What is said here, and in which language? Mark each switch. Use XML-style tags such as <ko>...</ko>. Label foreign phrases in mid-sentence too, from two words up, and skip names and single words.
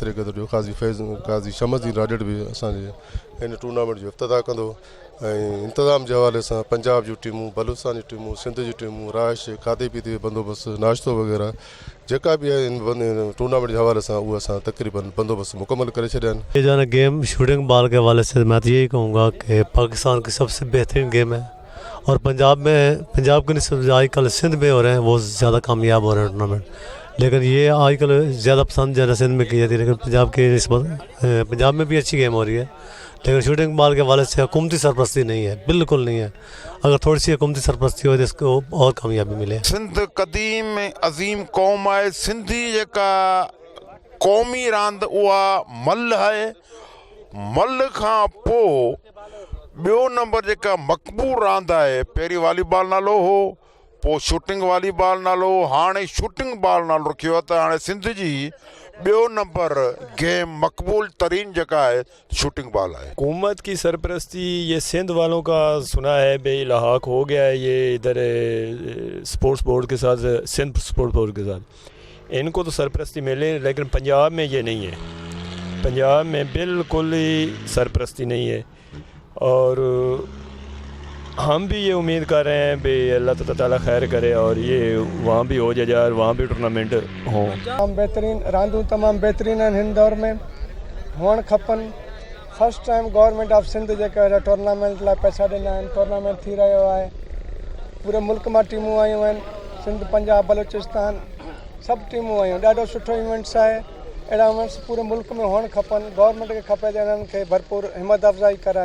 <sd>एतिरे क़दुरु जो काज़ी शमसुद्दीन राजड़ बि असांजे हिन टूर्नामेंट जो इफ़्तिताह कंदो ऐं इंतिज़ाम जे हवाले सां पंजाब जूं टीमूं, बलूचिस्तान जूं टीमूं, सिंध जूं टीमूं, राइश खाधे पीते जो बंदोबस्तु, नाश्तो वग़ैरह जेका बि आहे इन टूर्नामेंट जे हवाले सां उहे असां तक़रीबन बंदोबस्त मुकम्मल करे छॾिया आहिनि।</sd> <ur>یہ جو گیم شوٹنگ بال کے حوالے سے میں تو یہی کہوں گا کہ پاکستان کی سب سے بہترین گیم ہے اور پنجاب کے نسبت آج کل سندھ میں ہو رہے ہیں، وہ زیادہ کامیاب ہو رہے ہیں ٹورنامنٹ. لیکن یہ آج کل زیادہ پسند زیادہ سندھ میں کی جاتی ہے، لیکن پنجاب کے نسبت پنجاب میں بھی اچھی گیم ہو رہی ہے. لیکن شوٹنگ بال کے حوالے سے حکومتی سرپرستی نہیں ہے، بالکل نہیں ہے. اگر تھوڑی سی حکومتی سرپرستی ہو تو اس کو اور کامیابی ملے.</ur> <sd>सिंध क़दीम अज़ीम क़ौम आहे। सिंधी जेका क़ौमी रांदि उहा मल्ल आहे। मल्ल खां पोइ ॿियो नंबर जेका मक़बूल रांदि आहे, पहिरीं वॉलीबॉल नालो हो, पोइ शूटिंग वॉलीबॉल नालो, हाणे शूटिंग बॉल नालो रखियो आहे। त हाणे सिंध जी ॿियो नंबर गेम मकबूल तरीन</sd> <ur>جگہ ہے شوٹنگ بال ہے. حکومت کی سرپرستی یہ سندھ والوں کا سنا ہے بے الحاق ہو گیا ہے، یہ ادھر</ur> <en>sports board</en> <ur>کے ساتھ، سندھ سپورٹس بورڈ کے ساتھ ان کو تو سرپرستی ملے، لیکن پنجاب میں یہ نہیں ہے. پنجاب میں بالکل ہی سرپرستی نہیں ہے اور ہم بھی یہ امید کر رہے ہیں کہ اللہ تعالیٰ خیر کرے اور یہ وہاں بھی ہو جائے اور وہاں بھی ٹورنامنٹ ہو.</ur> <sd>तमाम बेहतरीन रांदूं तमाम बेहतरीन आहिनि हिन दौर में हुअणु खपनि।</sd> <en>first time government of Sindh</en> <sd>जेका टूर्नामेंट लाइ पैसा ॾिना आहिनि, टूर्नामेंट थी रहियो आहे। पूरे मुल्क मां टीमूं आयूं आहिनि, सिंध, पंजाब, बलोचिस्तान सभु टीमूं आयूं। ॾाढो सुठो इवेंट्स आहे। अहिड़ा इवेंट्स पूरे मुल्क में हुअणु खपनि। गवर्नमेंट खे खपे त इन्हनि खे भरपूर हिमत अफ़ज़ाई कराए।</sd>